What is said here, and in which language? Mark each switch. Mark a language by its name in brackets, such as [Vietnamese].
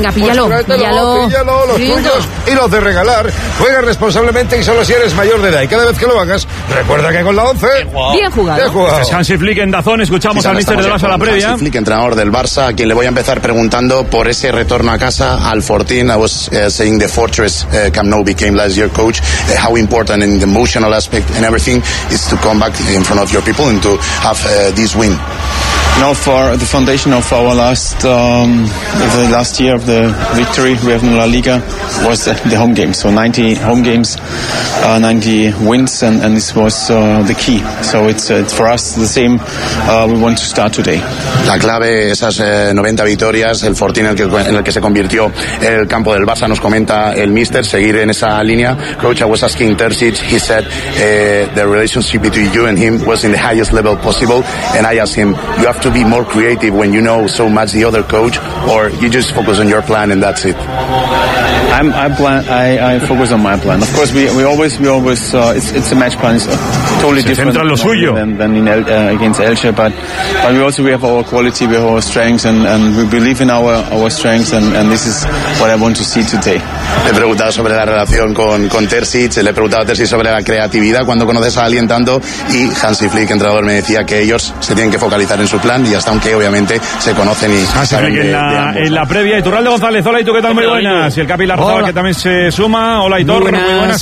[Spanish] Venga, píllalo, los tuyos y los de regalar, juega responsablemente y solo si eres mayor de edad, y cada vez que lo hagas recuerda que con la 11 bien jugado. Es Hansi Flick en Dazón, escuchamos al míster del Barça a la previa. Hansi Flick, entrenador del Barça, a quien le voy a empezar preguntando por ese retorno a casa, al Fortín. [English] I was saying the fortress Camp Nou became last year coach, how important in the emotional aspect and everything is to come back in front of your people and to have this win. No, for the foundation of our last the last year of the victory we have in La Liga was the home game. So 90 home games, 90 wins, and this was the key. So it's for us the same. We want to start today. [Spanish] La clave, esas 90 victorias, el fortín en el que se convirtió el campo del Barça, nos comenta el míster, seguir en esa línea. [English] Coach, I was asking Terzic, he said the relationship between you and him was in the highest level possible, and I asked him, you have to be more creative when you know so much the other coach, or you just focus on your plan and that's it? I focus on my plan. Of course, we always it's a match plan. It's totally [Spanish] se [English] different [Spanish] lo suyo. [English] than against Elche, but we have our quality, we have our strengths, and we believe in our strengths, and this is what I want to see today. [Spanish] Le he preguntado sobre la relación con Terzic, le he preguntado a Terzic sobre la creatividad cuando conoces a alguien tanto, y Hansi Flick, entrenador, me decía que ellos se tienen que focalizar en su plan, y hasta aunque obviamente se conocen y saben de ambos. En la previa, Iturralde González, hola, ¿y tú qué tal? Muy buenas. Y el Capi Larrazábal, que también se suma. Hola, Aitor, muy buenas.